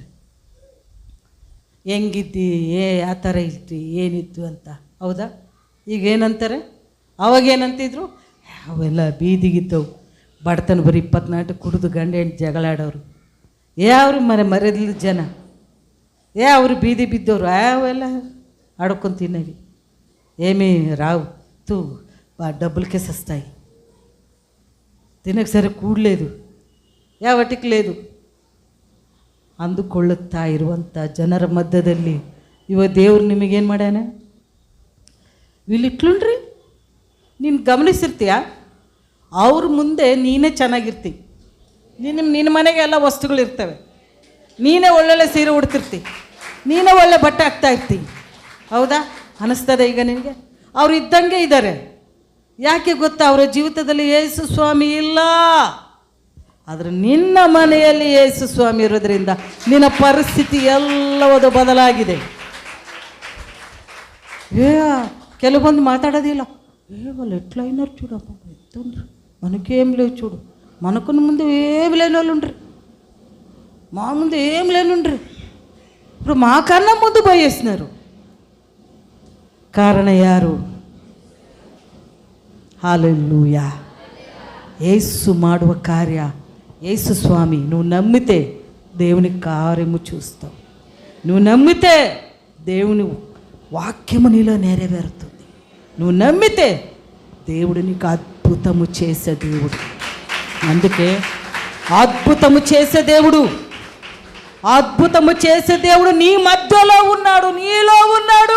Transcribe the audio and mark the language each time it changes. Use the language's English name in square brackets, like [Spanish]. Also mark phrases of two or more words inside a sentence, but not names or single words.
[Kannada] ಹೆಂಗಿದ್ದಿ, ಯಾವ ಥರ ಇತ್ತು, ಏನಿತ್ತು ಅಂತ. ಹೌದಾ? ಈಗ ಏನಂತಾರೆ? ಅವಾಗೇನಂತಿದ್ರು, ಅವೆಲ್ಲ ಬೀದಿಗಿದ್ದವು, ಬಡತನ ಬರೀ 24 ಕುಡಿದು ಗಂಡ ಹೆಂಡ್ತಿ ಜಗಳಾಡೋರು, ಅವರು ಮರ್ಯಾದಿಲ್ಲ ಜನ, ಅವರು ಬೀದಿ ಬಿದ್ದವರು, ಅವೆಲ್ಲ [Telugu] ఆడుకొని తినేవి. ఏమీ రావు, తూ డబ్బులకే సస్తాయి, తినకు సరే కూడలేదు, ಯಾವಟಿಗೆ లేదు. [Kannada] ಅಂದುಕೊಳ್ಳುತ್ತಾ ಇರುವಂಥ ಜನರ ಮಧ್ಯದಲ್ಲಿ ಇವಾಗ ದೇವ್ರು ನಿಮಗೇನು ಮಾಡ್ಯಾನ? ಇಟ್ಲುಂಡ್ರಿ, ನೀನು ಗಮನಿಸಿರ್ತೀಯ, ಅವ್ರ ಮುಂದೆ ನೀನೇ ಚೆನ್ನಾಗಿರ್ತಿ. ನಿನ್ನ ಮನೆಗೆ ಎಲ್ಲ ವಸ್ತುಗಳಿರ್ತವೆ, ನೀನೇ ಒಳ್ಳೊಳ್ಳೆ ಸೀರೆ ಉಡ್ತಿರ್ತಿ, ನೀನೇ ಒಳ್ಳೆ ಬಟ್ಟೆ ಹಾಕ್ತಾ ಇರ್ತಿ. ಹೌದಾ? ಅನ್ನಿಸ್ತದೆ ಈಗ ನಿನಗೆ? ಅವ್ರು ಇದ್ದಂಗೆ ಇದ್ದಾರೆ. ಯಾಕೆ ಗೊತ್ತಾ? ಅವರ ಜೀವಿತದಲ್ಲಿ ಯೇಸು ಸ್ವಾಮಿ ಇಲ್ಲ. ಆದರೆ ನಿನ್ನ ಮನೆಯಲ್ಲಿ ಯೇಸು ಸ್ವಾಮಿ ಇರೋದ್ರಿಂದ ನಿನ್ನ ಪರಿಸ್ಥಿತಿ ಎಲ್ಲವದು ಬದಲಾಗಿದೆ. [Telugu] ಕೆಲವೊಂದು మాట్లాడదిలా, వాళ్ళు ఎట్లా అయినారు చూడమ్మా, ఎత్తుండ్రు, మనకేం లేవు చూడు, మనకున్న ముందు ఏమి లేని వాళ్ళు ఉండ్రి, మా ముందు ఏం లేనుండ్రి, ఇప్పుడు మాకన్నా ముందు పోయేస్తున్నారు. [Kannada] ಕಾರಣ ಯಾರು? హల్లెలూయా. యేసు ಮಾಡುವ ಕಾರ್ಯ, [Telugu] యేసు స్వామి. నువ్వు నమ్మితే దేవుని కార్యము చూస్తావు. నువ్వు నమ్మితే దేవుని వాక్యము నీలో నెరవేరుతుంది. నువ్వు నమ్మితే దేవుడు నీకు అద్భుతము చేసే దేవుడు. అందుకే అద్భుతము చేసే దేవుడు, అద్భుతము చేసే దేవుడు నీ మధ్యలో ఉన్నాడు, నీలో ఉన్నాడు.